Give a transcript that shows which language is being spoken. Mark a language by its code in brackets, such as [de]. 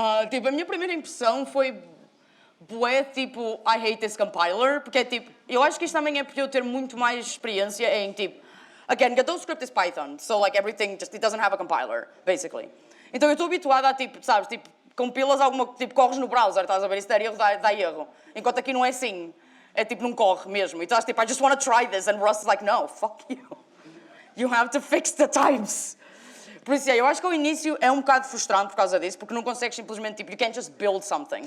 [pt] Tipo, a minha primeira impressão foi bué, tipo, [en] I hate this compiler, [pt] porque é tipo, eu acho que isto também é porque eu ter muito mais experiência em tipo, [en] again, the script is Python, so like everything just, it doesn't have a compiler, basically. [pt] Então eu estou habituada a tipo, sabes, tipo, compilas alguma, tipo, corres no browser, estás a ver, isso der erro, dá erro. Enquanto aqui não é assim, é tipo, não corre mesmo. E estás tipo, [en] I just want to try this, and Rust is like, no, fuck you. You have to fix the times. [pt] Por isso, eu acho que ao início é um bocado frustrante por causa disso, porque não consegues simplesmente, tipo, [en] you can't just build something.